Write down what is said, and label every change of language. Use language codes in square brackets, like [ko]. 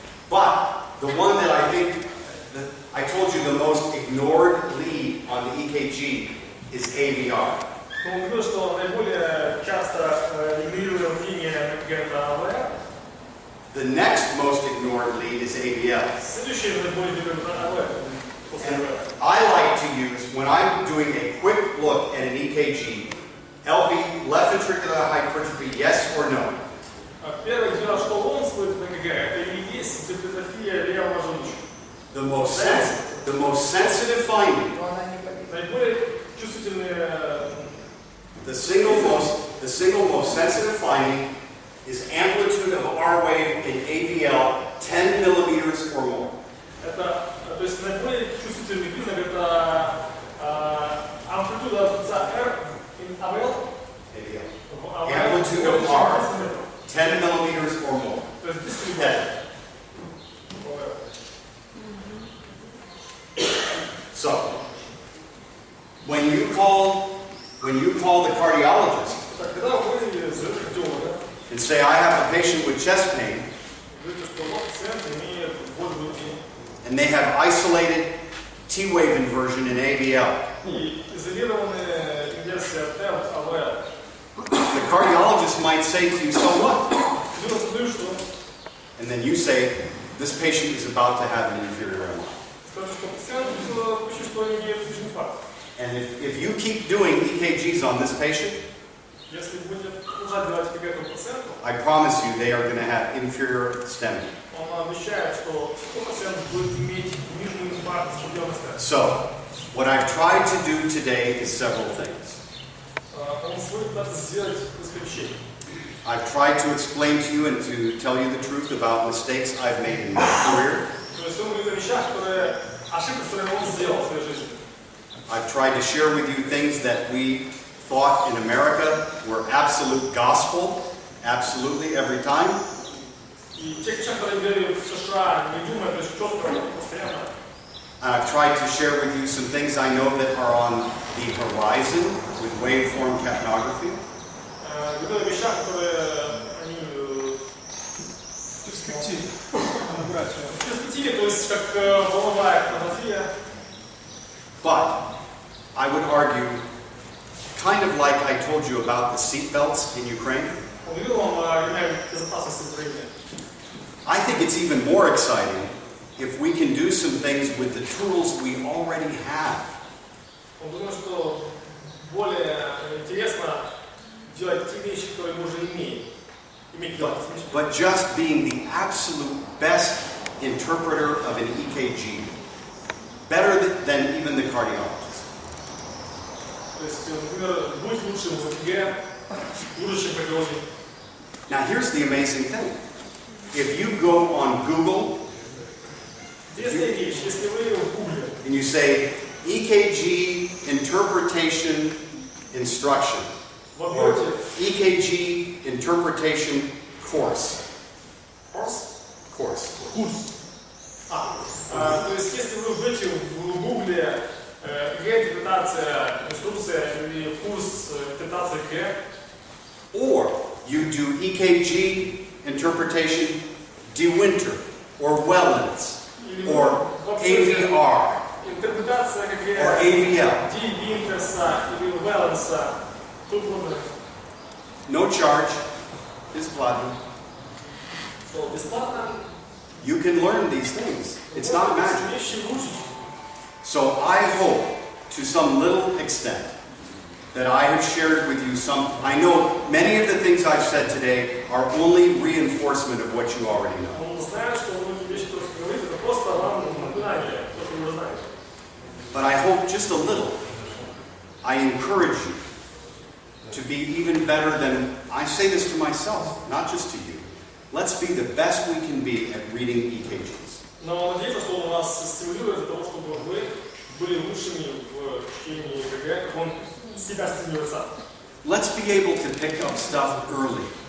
[en] But the one that I think, I told you the most ignored lead on the EKG is AVR. [ru] Но мы говорим, что наиболее часто игнорируем линия АВЛ. [en] The next most ignored lead is AVL. [ru] Следующее наиболее игнорируем АВЛ. [en] And I like to use, when I'm doing a quick look at an EKG, LV, left ventricular hypertrophy, yes or no? [ru] Первое дело, что он стоит на ЭКГ, это и есть гипертрофия левого желудочка. [en] The most sensitive finding, [ru] Наиболее чувствительные. [en] the single most sensitive finding is amplitude of R wave in AVL 10 millimeters or more. [ru] Это, то есть наиболее чувствительный признак это амплитуда за R in AVL. [en] Amplitude of R 10 millimeters or more. [ru] То есть 10 миллиметров. [en] So, when you call the cardiologist [ru] Когда вы звоните кардиолога, [en] and say, I have a patient with chest pain, [ru] говорите, что вот пациент имеет боль в груди. [en] and they have isolated T-wave inversion in AVL, [ru] И изолированная инверсия Т в АВЛ. [en] the cardiologist might say to you, so what? [ru] Дело в том, что [en] And then you say, this patient is about to have an inferior MI. [ru] скажут, что пациент почти что имеет инфаркт. [en] And if you keep doing EKGs on this patient, [ru] Если будете продолжать делать ЭКГ этому пациенту, [en] I promise you they are going to have inferior stemming. [ru] он обещает, что пациент будет иметь нижнюю инфаркт с пределностью. [en] So, what I've tried to do today is several things. [ru] Он сегодня пытаться сделать несколько вещей. [en] I've tried to explain to you and to tell you the truth about mistakes I've made in my career. [ru] То есть он говорит о вещах, ошибки, которые он сделал в своей жизни. [en] I've tried to share with you things that we thought in America were absolute gospel, absolutely every time. [ru] И те вещи, которые говорили в США, не думая, то есть четко, постоянно. [en] And I've tried to share with you some things I know that are on the horizon with waveform capnography. [ru] Говорили о вещах, которые они В перспективе. в перспективе, то есть как волновая картография. [en] But I would argue, kind of like I told you about the seat belts in Ukraine, [ru] Он говорил вам о ремнях безопасности в Украине. [en] I think it's even more exciting if we can do some things with the tools we already have. [ru] Он думает, что более интересно делать те вещи, которые мы уже имеем. Иметь дело с ними. [en] But just being the absolute best interpreter of an EKG, better than even the cardiologist. [ru] То есть, например, будь лучшим в ЭКГ, лучше, чем кардиологи. [en] Now here's the amazing thing. If you go on Google [ru] Интересная вещь, если вы в Гугле [en] and you say EKG interpretation instruction or [ru] вобьете [en] EKG interpretation course. Course. [ru] то есть, если вы вбьете в Гугле ЭКГ-интерпретация, инструкция или курс интерпретации ЭКГ, [en] Or you do EKG interpretation DeWinter or Wellens or AVR [ru] интерпретация [en] or [ru] ЭКГ [en] AVL. [ru] Ди Винтерса или Велленса, тут вот [en] No charge, [ru] бесплатно. что бесплатно. [en] You can learn these things. It's not magic. [ru] Вещи учить. [en] So I hope, to some little extent, that I have shared with you some. I know many of the things I've said today are only reinforcement of what you already know. [ru] Он знает, что многие вещи, которые говорит, это просто вам напоминание, то, что вы уже знаете. [en] But I hope just a little. I encourage you to be even better than, I say this to myself, not just to you. Let's be the best we can be at reading EKGs. [ru] Но надеюсь, что он вас стимулирует для того, чтобы вы были лучшими в чтении ЭКГ, как он себя стимулирует сам. [en] Let's be able to pick up stuff early,